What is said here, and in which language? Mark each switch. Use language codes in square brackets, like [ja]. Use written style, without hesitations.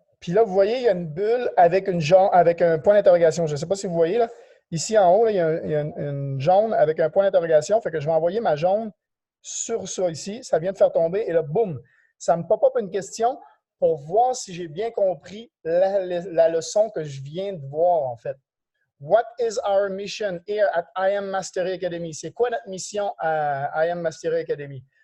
[fr] Puis là, vous voyez, il y a une bulle avec un point d'interrogation. Je ne sais pas si vous voyez, là. Ici, en haut, là, il y a une jaune avec un point d'interrogation. Fait que je vais envoyer ma jaune sur ça ici. Ça vient de faire tomber. Et là, boum, ça me pop-up une question pour voir si j'ai bien compris la leçon que je viens de voir, en fait. [en] What is our mission here at I Am Mastery Academy? [fr] C'est quoi notre mission à I Am Mastery Academy?